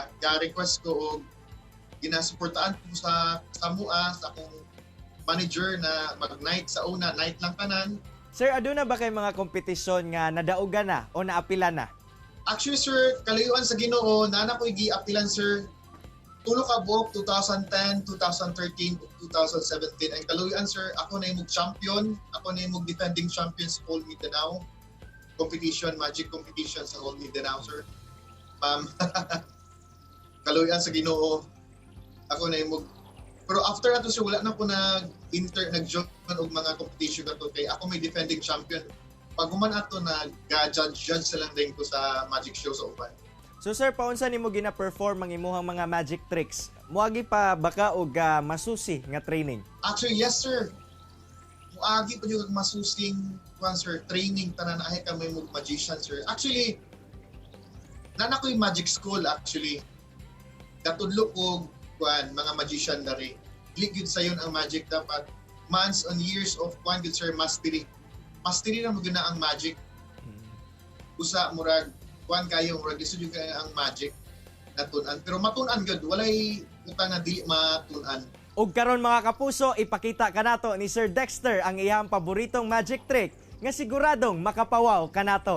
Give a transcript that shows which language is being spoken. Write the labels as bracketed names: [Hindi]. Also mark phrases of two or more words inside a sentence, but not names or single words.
[Cebuano] Ga-request ko og ginasuportaan ko sa mua sa akong manager na mag-night sa una, night lang tanan. Sir, aduna ba kay mga kompetisyon nga nadaugan na o naapila na? Actually, sir, kalayuan sa Ginoo, nana ko gi-apilan, sir. Tulo ka buok 2010, 2013, 2017. Ang kalayuan, sir, ako na yung champion. Ako na yung [English] defending champion [Cebuano] sa [English] whole Mindanao. [Cebuano] Competition, [English] magic competition [Cebuano] sa [English] whole Mindanao, [Cebuano] sir. Kalayuan sa Ginoo. Ako na yung pero after ato, sir, wala na po nag-join og mga competition na to. Kaya ako may [English] defending champion. [Cebuano] Pag human ato nag-judge lang din ko sa [English] magic show [Cebuano] sa uban. So sir, paunsa nimo gina-perform ang imuhang mga [English] magic tricks? [Cebuano] Muagi pa baka og masusi nga training? [English] Actually, yes, sir. [Cebuano] Muagi pa yung masusing sir, training tanan ahe kami mo magician, sir. Actually, nana ko yung [English] magic school, [Cebuano] actually. Katudlo ko mga magician na rin. Ligid sa yun ang magic, dapat [English] months and years of good, [Cebuano] sir, mastery. Mastery na magana ang magic. Usa murag kayo murag lisod yung ang magic na tunan. Pero matunan gud, walay utang na dili matunan. Ug karon mga kapuso, ipakita kanato ni Sir Dexter ang iyang paboritong [English] magic trick [Cebuano] nga siguradong makapawaw kanato.